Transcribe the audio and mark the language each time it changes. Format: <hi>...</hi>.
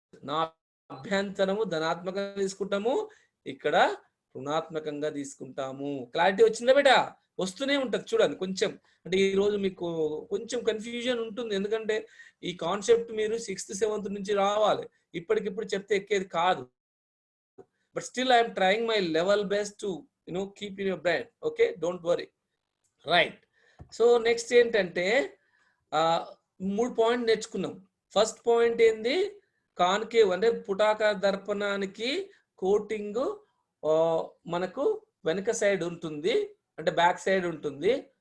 <te>నా అభ్యంతరము ధనాత్మకంగా తీసుకుంటాము, ఇక్కడ రుణాత్మకంగా తీసుకుంటాము. క్లారిటీ వచ్చిందా బేటా? వస్తూనే ఉంటది చూడండి. కొంచెం అంటే ఈ రోజు మీకు కొంచెం కన్ఫ్యూజన్ ఉంటుంది, ఎందుకంటే ఈ కాన్సెప్ట్ మీరు 6th 7th నుంచి రావాలి. ఇప్పటికిప్పుడు చెప్తే ఎక్కేది కాదు.</te> <en>But still I am trying my level best to keep in your brain. Okay, don't worry. Right.</en> <te>So next ఏంటంటే 3 పాయింట్ నేర్చుకున్నాం. ఫస్ట్ పాయింట్ ఏంది, కాన్కేవ్ అంటే పుటాకార దర్పణానికి కోటింగ్ మనకు వెనక సైడ్ ఉంటుంది, అంటే బ్యాక్ సైడ్ ఉంటుంది.</te>